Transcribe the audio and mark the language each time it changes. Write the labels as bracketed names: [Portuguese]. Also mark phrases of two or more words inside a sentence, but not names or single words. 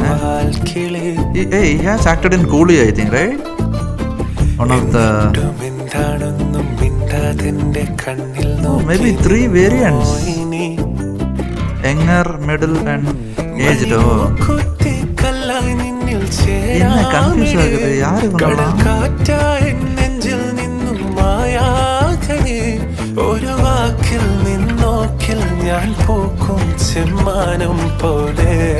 [English] He has acted in Coolie, I think, right? One of the [Malayalam] എന്താണെന്നും മിണ്ടാതെന്റെ കണ്ണിൽ [English] maybe 3 variants, younger, middle and aged. [Malayalam] കുത്തിക്കല്ലായി നിന്നിൽ [Tamil] என்ன கன்ஃபியூஸ் ஆகுது, யாரு [Malayalam] കടൽ കാറ്റായി നെഞ്ചിൽ നിന്നും മായാതെ. ഒരു വാക്കിൽ നിന്നോക്കിൽ ഞാൻ പൂക്കും ചെമ്മാനം പോലെ.